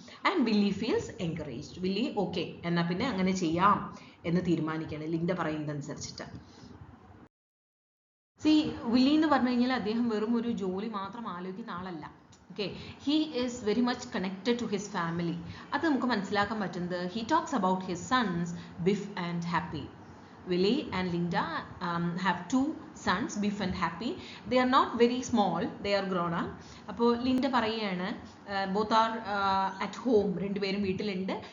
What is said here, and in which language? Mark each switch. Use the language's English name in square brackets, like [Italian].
[English] And Willie feels encouraged. [Malayalam] Willy okay എന്നാൽ പിന്നെ അങ്ങനെ ചെയ്യാം എന്ന് തീരുമാനിക്കുകയാണ് ലിൻഡ പറയുന്നതനുസരിച്ചിട്ട്. വില്ലി എന്ന് പറഞ്ഞു കഴിഞ്ഞാൽ അദ്ദേഹം വെറും ഒരു ജോലി മാത്രം ആലോചിക്കുന്ന ആളല്ല. [English] Okay, he is very much connected to his family. [Malayalam] അത് നമുക്ക് മനസ്സിലാക്കാൻ പറ്റുന്നത് [English] He talks about his sons Biff and Happy. Willie and Linda have two sons, Biff and Happy. They are not very small, they are grown up. [Malayalam] അപ്പോൾ Linda പറയുകയാണ് [English] both are at home, [Malayalam] രണ്ടുപേരും വീട്ടിലുണ്ട്.